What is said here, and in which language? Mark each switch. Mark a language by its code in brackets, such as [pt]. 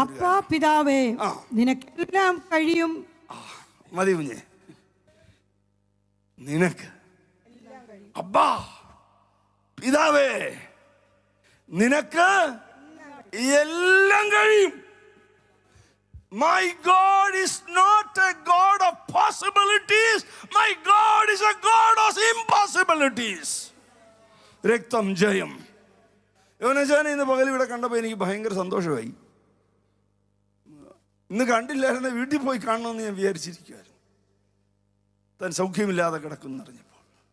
[ml] അപ്പാ പിതാവേ, നിനക്കെല്ലാം കഴിയും. മതി കുഞ്ഞെ, നിനക്ക് അബ്ബാ പിതാവേ നിനക്ക് എല്ലാം കഴിയും. [en] My God is not a God of possibilities. My God is a God of impossibilities. [ml] രക്തം ജയം. യോനജാനെ ഇന്ന് പകൽ ഇവിടെ കണ്ടപ്പോൾ എനിക്ക് ഭയങ്കര സന്തോഷമായി. ഇന്ന് കണ്ടില്ലായിരുന്നു, വീട്ടിൽ പോയി കാണണമെന്ന് ഞാൻ വിചാരിച്ചിരിക്കുമായിരുന്നു. താൻ സൗഖ്യമില്ലാതെ കിടക്കുന്നറിഞ്ഞപ്പോൾ.